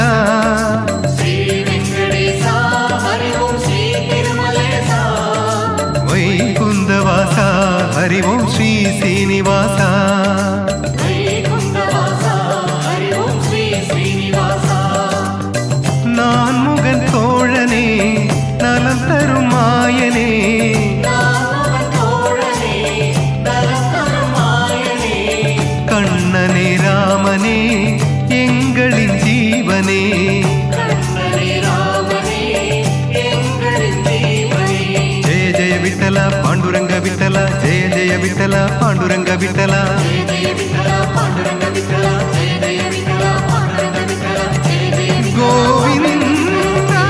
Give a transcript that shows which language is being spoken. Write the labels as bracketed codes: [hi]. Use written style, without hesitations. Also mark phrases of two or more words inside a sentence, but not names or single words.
[sa] श्री वेंकटेशा हरि ओम श्री तिरुमलेशा वैकुंठवासा हरि ओम श्री श्रीनिवासा वैकुंठवासा हरि ओम श्री श्रीनिवासा [ta] நான் முகன் தோழனே நலம் தரும் மாயனே நாமவன் தோழனே நலம் தரும் மாயனே கண்ணனே ராமனே எங்களின் ஜீவனே கண்ணனே ராமனே எங்களின் ஜீவனே [mr] जय जय विठ्ठल पांडुरंग विठ्ठल जय जय विठ्ठल पांडुरंग विठ्ठल जय जय विठ्ठल पांडुरंग विठ्ठल जय जय विठ्ठल पांडुरंग विठ्ठल जय जय கோவிந்த